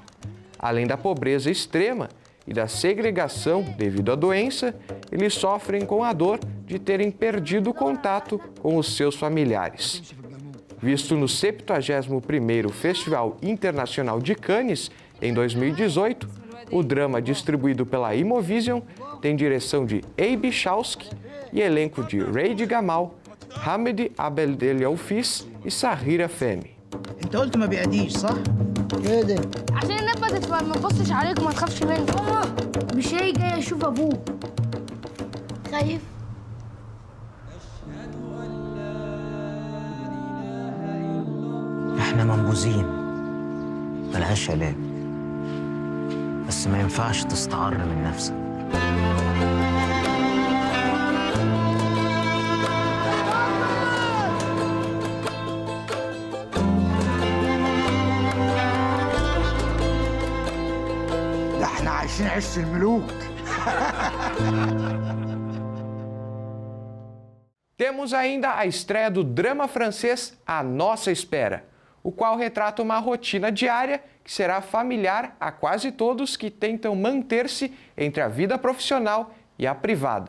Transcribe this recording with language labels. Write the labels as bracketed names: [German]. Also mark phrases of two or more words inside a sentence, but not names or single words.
[Portuguese] Além da pobreza extrema e da segregação devido à doença, eles sofrem com a dor de terem perdido o contato com os seus familiares. Visto no 71º Festival Internacional de Cannes, em 2018, o drama distribuído pela Imovision tem direção de Abe Chawsky e elenco de Raid Gamal, Hamed Abdelhafiz e Sahira Fehmi. [Arabic] انت قلت ما بيعديش صح؟ ايه ده؟ عشان النبتة ما تبصش عليك وما تخافش منه. مش هي جاي اشوف ابوه. خايف؟ احنا منبوذين ملهاش علاج، بس ما ينفعش تستعر من نفسك. ده احنا عايشين عيش الملوك. [Portuguese] Temos ainda a estreia do drama francês A Nossa Espera, o qual retrata uma rotina diária que será familiar a quase todos que tentam manter-se entre a vida profissional e a privada.